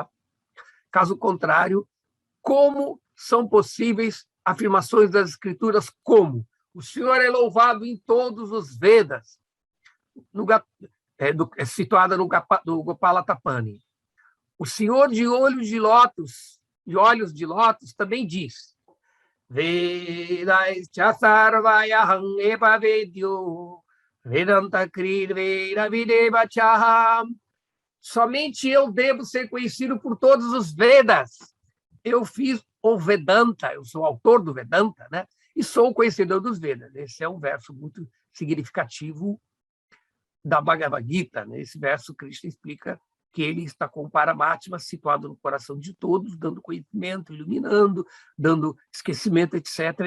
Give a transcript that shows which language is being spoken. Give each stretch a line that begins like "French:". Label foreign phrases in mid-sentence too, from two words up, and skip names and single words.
Portuguese: Caso contrário, como são possíveis afirmações das escrituras como o Senhor é louvado em todos os Vedas, situada no Gopala Tapani. O Senhor de olhos de lótus também diz:
Sanskrit: Vedaischa sarvayaham eva vedyo vedanta krid veda videva chaham.
Portuguese: Somente eu devo ser conhecido por todos os Vedas. Eu fiz o Vedanta, eu sou autor do Vedanta, né? E sou o conhecedor dos Vedas. Esse é um verso muito significativo da Bhagavad Gita. Nesse verso, Krishna explica que ele está com o Paramatma situado no coração de todos, dando conhecimento, iluminando, dando esquecimento, etc.